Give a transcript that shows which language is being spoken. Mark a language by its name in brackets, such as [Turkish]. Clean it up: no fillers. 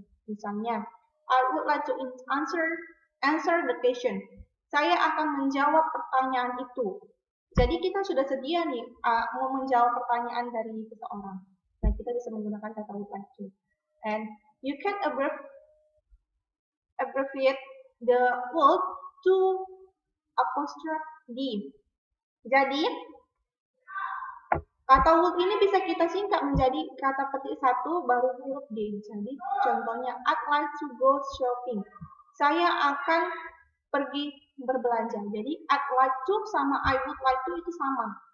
[English] Misalnya, I would like to answer the question. [Indonesian] Saya akan menjawab pertanyaan itu. Jadi kita sudah sedia nih mau menjawab pertanyaan dari seseorang. Nah, kita bisa menggunakan kata would like to. [English] And you can abbreviate the would to apostrophe D. [Indonesian] Jadi, kata would ini bisa kita singkat menjadi kata petik satu baru huruf D. Jadi, contohnya, [English] I'd like to go shopping. [Indonesian] Saya akan pergi berbelanja. [English] Jadi, I'd like to sama I would like to [Indonesian] itu sama.